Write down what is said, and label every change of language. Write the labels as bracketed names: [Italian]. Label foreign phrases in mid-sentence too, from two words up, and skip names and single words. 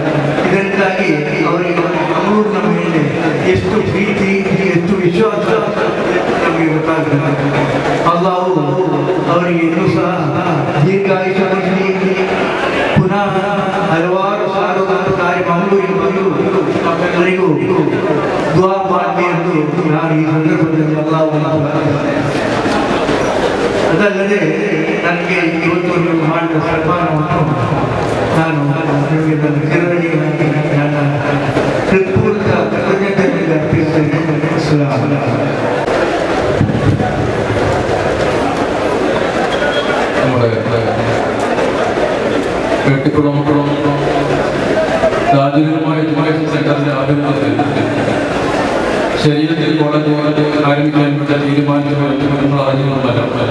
[Kannada] ಇದರಿಂದಾಗಿ ಅವರಿಗೆ ಮಂಗಳೂರಿನ ಮೇಲೆ ಎಷ್ಟು ಪ್ರೀತಿ ಎಷ್ಟು ವಿಶ್ವಾಸ അള്ളാഹു ಅವರಿಗೆ ಇನ್ನೂ ಸಹ ದೀರ್ಘಾಯುಷ್ಯ ಪುನಃ ಹಲವಾರು ಸಾರ್ವಜನಿಕ ಕಾರ್ಯ ಮಂಗಳೂರಿಗೆ ಬಂದು ನಮ್ಮೆಲ್ಲರಿಗೂ ದುಆ ಮಾಡಲಿ ಎಂದು ನಾನು ಈ ಸಂದರ್ಭದಲ್ಲಿ ಅಲ್ಲಾಹ್ವನ್ನು ಅದಲ್ಲದೆ ನನಗೆ ಇವತ್ತು ನೀವು ಮಾಡಿದ ಸನ್ಮಾನವನ್ನು ನಾನು ನಿಮಗೆ ನನ್ನ ಹೃತ್ಪೂರ್ವಕ ಕೃತಜ್ಞತೆಯನ್ನು ಅರ್ಪಿಸುತ್ತೇನೆ. [Malayalam] നമ്മുടെ വെട്ടിക്കുളം രാജകീയമായ എഡ്യൂക്കേഷൻ സെന്ററിന്റെ ആഭിമുഖ്യത്തിൽ ശരീരത്തിൽ കോളേജ് ആരംഭിക്കാൻ വേണ്ട തീരുമാനിച്ചു അറിഞ്ഞുകൊണ്ടല്ല.